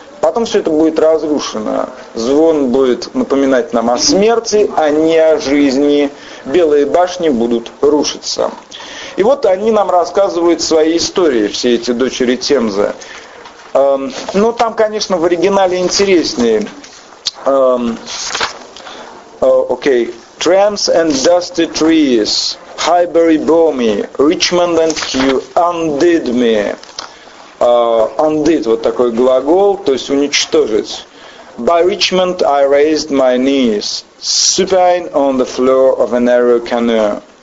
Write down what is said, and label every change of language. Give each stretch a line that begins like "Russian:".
Russian: Потом все это будет разрушено. Звон будет напоминать нам о смерти, а не о жизни. Белые башни будут рушиться. И вот они нам рассказывают свои истории, все эти дочери Темзы. Ну, там, конечно, в оригинале интереснее.
English: Okay. Trams and dusty trees, Highbury bore me, Richmond and Kew undid me.
Russian: Undid, вот такой глагол, то есть уничтожить.
English: By Richmond I raised my knees, supine on the floor of a narrow canoe.